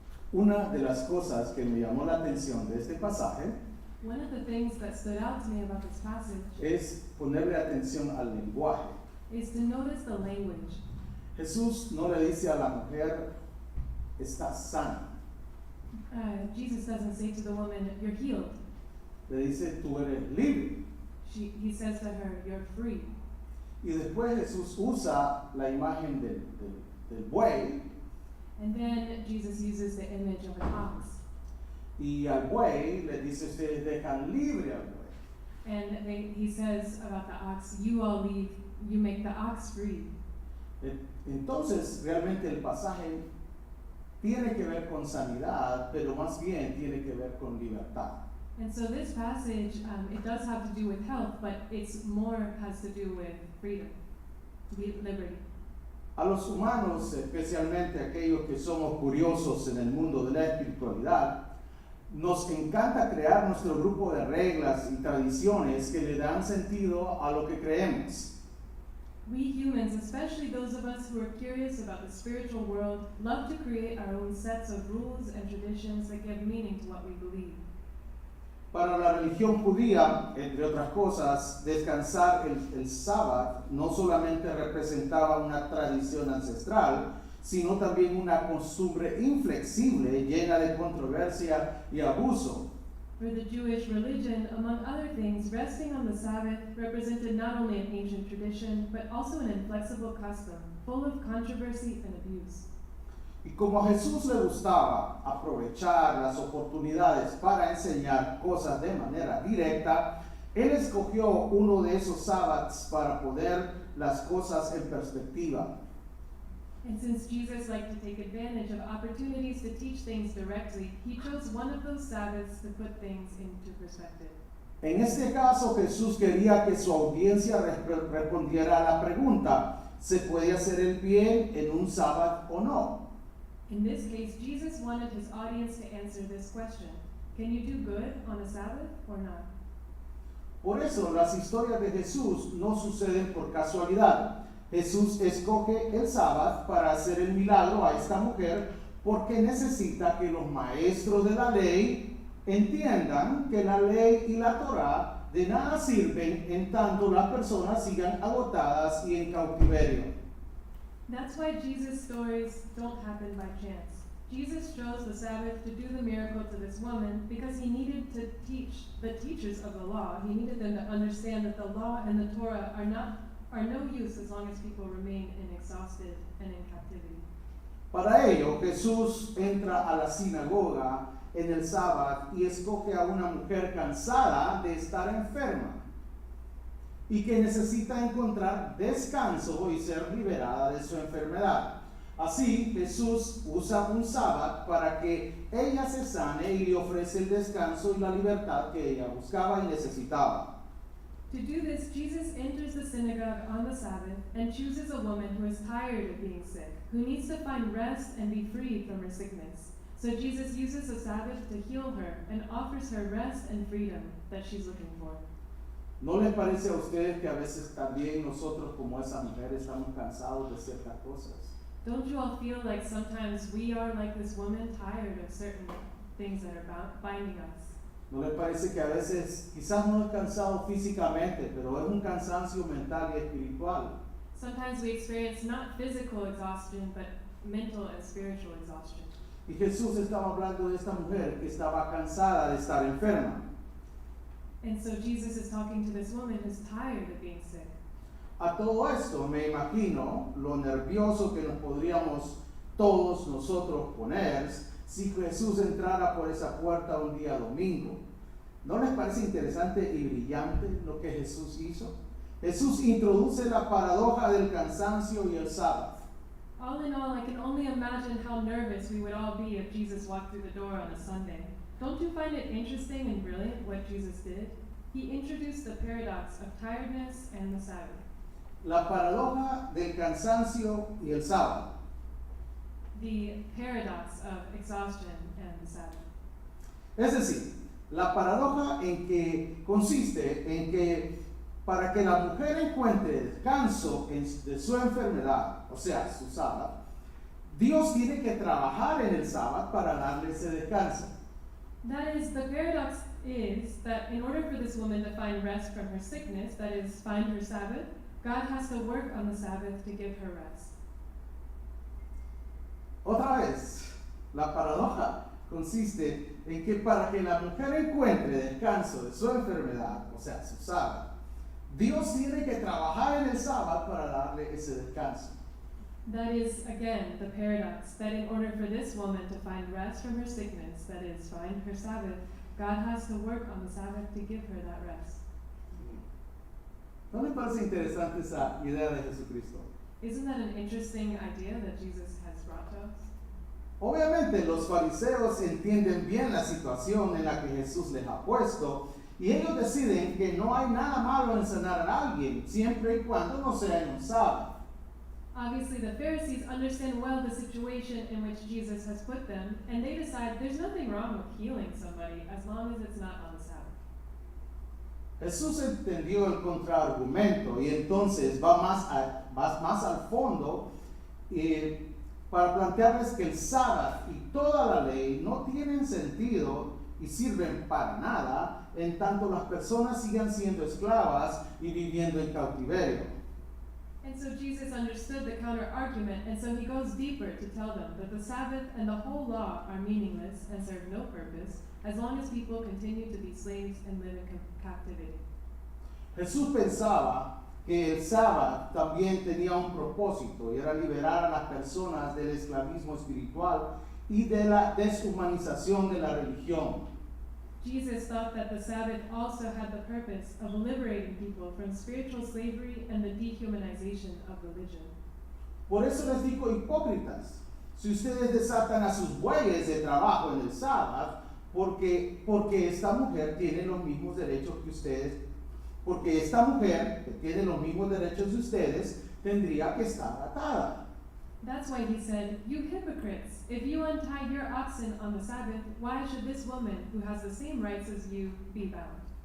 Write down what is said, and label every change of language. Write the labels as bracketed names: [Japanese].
[Spanish] Una de las cosas que me llamó la atención de este pasaje [English] One of the things that stood out to me about this passage [Spanish] es ponerle atención al lenguaje. [English] is to notice the language. [Spanish] Jesús no le dice a la mujer, estás sana. [English] Jesus doesn't say to the woman, "You're healed." [Spanish] Le dice, tú eres libre. [English] He says to her, "You're free." [Spanish] Y después Jesús usa la imagen del buey, [English] And then Jesus uses the image of an ox. [Spanish] y al buey le dice, ustedes dejan libre al buey. [English] And he says about the ox, you make the ox free. [Spanish] Entonces, realmente el pasaje tiene que ver con sanidad, pero más bien tiene que ver con libertad. [English] And so this passage, it does have to do with health, but it's more has to do with freedom, liberty. [Spanish] A los humanos, especialmente aquellos que somos curiosos en el mundo de la espiritualidad, nos encanta crear nuestro grupo de reglas y tradiciones que le dan sentido a lo que creemos. [English] We humans, especially those of us who are curious about the spiritual world, love to create our own sets of rules and traditions that give meaning to what we believe. [Spanish] Para la religión judía, entre otras cosas, descansar el sábado no solamente representaba una tradición ancestral, sino también una costumbre inflexible llena de controversia y abuso. [English] For the Jewish religion, among other things, resting on the Sabbath represented not only an ancient tradition, but also an inflexible custom, full of controversy and abuse. [Spanish] Y como a Jesús le gustaba aprovechar las oportunidades para enseñar cosas de manera directa, Él escogió uno de esos sábados para poner las cosas en perspectiva. [English] And since Jesus liked to take advantage of opportunities to teach things directly, he chose one of those Sabbaths to put things into perspective. [Spanish] En este caso, Jesús quería que su audiencia respondiera a la pregunta, ¿se puede hacer el bien en un sábado o no? [English] In this case, Jesus wanted his audience to answer this question: can you do good on a Sabbath or not? [Spanish] Por eso las historias de Jesús no suceden por casualidad. Jesús escoge el sábado para hacer el milagro a esta mujer porque necesita que los maestros de la ley entiendan que la ley y la Torá de nada sirven en tanto las personas sigan agotadas y en cautiverio. [English] That's why Jesus' stories don't happen by chance. Jesus chose the Sabbath to do the miracle to this woman because he needed to teach the teachers of the law. He needed them to understand that the law and the Torah are no use as long as people remain exhausted and in captivity. [Spanish] Para ello, Jesús entra a la sinagoga en el sábado y escoge a una mujer cansada de estar enferma y que necesita encontrar descanso y ser liberada de su enfermedad. Así, Jesús usa un sábado para que ella se sane y le ofrece el descanso y la libertad que ella buscaba y necesitaba. [English] To do this, Jesus enters the synagogue on the Sabbath and chooses a woman who is tired of being sick, who needs to find rest and be freed from her sickness. So Jesus uses the Sabbath to heal her and offers her rest and freedom that she's looking for. [Spanish] ¿No les parece a ustedes que a veces también nosotros como esa mujer estamos cansados de ciertas cosas? [English] Don't you all feel like sometimes we are like this woman, tired of certain things that are binding us? [Spanish] ¿No les parece que a veces quizás no es cansado físicamente, pero es un cansancio mental y espiritual? [English] Sometimes we experience not physical exhaustion, but mental and spiritual exhaustion. [Spanish] Y Jesús estaba hablando de esta mujer que estaba cansada de estar enferma. [English] And so Jesus is talking to this woman who's tired of being sick. [Spanish] A todo esto me imagino lo nervioso que nos podríamos todos nosotros poner si Jesús entrara por esa puerta un día domingo. ¿No les parece interesante y brillante lo que Jesús hizo? Jesús introduce la paradoja del cansancio y el sábado. [English] All in all, I can only imagine how nervous we would all be if Jesus walked through the door on a Sunday. Don't you find it interesting and brilliant what Jesus did? He introduced the paradox of tiredness and the Sabbath. [Spanish] La paradoja del cansancio y el sábado. [English] The paradox of exhaustion and the Sabbath. [Spanish] Es decir, la paradoja en que consiste en que para que la mujer encuentre descanso de su enfermedad, o sea, su sábado, Dios tiene que trabajar en el sábado para darle ese descanso. [English] That is, the paradox is that in order for this woman to find rest from her sickness, that is, find her Sabbath, God has to work on the Sabbath to give her rest. [Spanish] Otra vez, la paradoja consiste en que para que la mujer encuentre descanso de su enfermedad, o sea, su sábado, Dios tiene que trabajar en el sábado para darle ese descanso. [English] That is, again, the paradox, that in order for this woman to find rest from her sickness, that is, find her Sabbath, God has to work on the Sabbath to give her that rest. [Spanish] ¿No les parece interesante esa idea de Jesucristo? [English] Isn't that an interesting idea that Jesus has brought to us? [Spanish] Obviamente los fariseos entienden bien la situación en la que Jesús les ha puesto y ellos deciden que no hay nada malo en sanar a alguien, siempre y cuando no sea en un sábado. [English] Obviously, the Pharisees understand well the situation in which Jesus has put them, and they decide there's nothing wrong with healing somebody as long as it's not on the Sabbath. [Spanish] Jesús entendió el contraargumento y entonces va más al fondo para plantearles que el sábado y toda la ley no tienen sentido y sirven para nada en tanto las personas sigan siendo esclavas y viviendo en cautiverio. [English] And so Jesus understood the counter-argument, and so he goes deeper to tell them that the Sabbath and the whole law are meaningless and serve no purpose as long as people continue to be slaves and live in captivity. [Spanish] Jesús pensaba que el sábado también tenía un propósito y era liberar a las personas del esclavismo espiritual y de la deshumanización de la religión. [English] Jesus thought that the Sabbath also had the purpose of liberating people from spiritual slavery and the dehumanization of religion. [Spanish] Por eso les digo, hipócritas, si ustedes desatan a sus bueyes de trabajo en el sábado, porque esta mujer tiene los mismos derechos que ustedes, porque esta mujer que tiene los mismos derechos de ustedes, tendría que estar atada. [English] That's why he said, "You hypocrites, if you untie your oxen on the Sabbath, why should this woman, who has the same rights as you, be bound?"